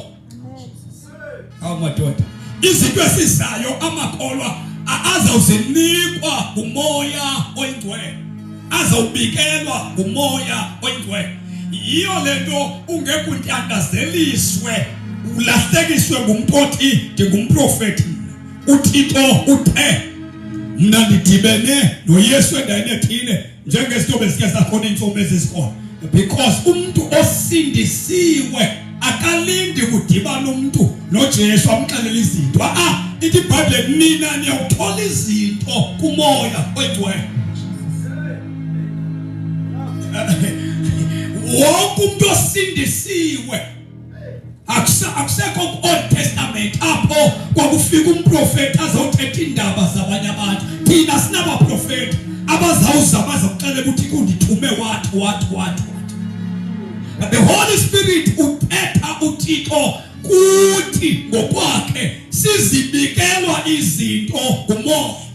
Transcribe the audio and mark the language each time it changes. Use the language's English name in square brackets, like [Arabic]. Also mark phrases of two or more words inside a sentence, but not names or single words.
[Xhosa] Amadoda, izinto ezizayo amakholwa azawuzinikwa umoya oyingcwele, azawubikelwa umoya oyingcwele. Yiyo lento ungeke untandazeliswe, ulahlekiswe ngumuntu othi ndingumprofeti. uThixo uthe mna ndidibene noYesu endaweni ethile njengezinto bezike zakhona iintsomi ezizikhona, because umuntu osindisiwe akalindi kudibana umuntu noJesu amxelela izinto. Ithi iBhayibhile mina niyawuthola izinto kumoya oyingcwele. Wonke umuntu osindisiwe, akusekho ku-Old Testament apho kwakufika umprofeti azawuthetha iindaba zabanye abantu. Thina sinabaprofeti abazawuza bazakuxelela ukuthi kundithume wathi. [English] But the Holy Spirit [Xhosa] uthetha uThixo kuthi ngokwakhe, sizibikelwa izinto ngumoya.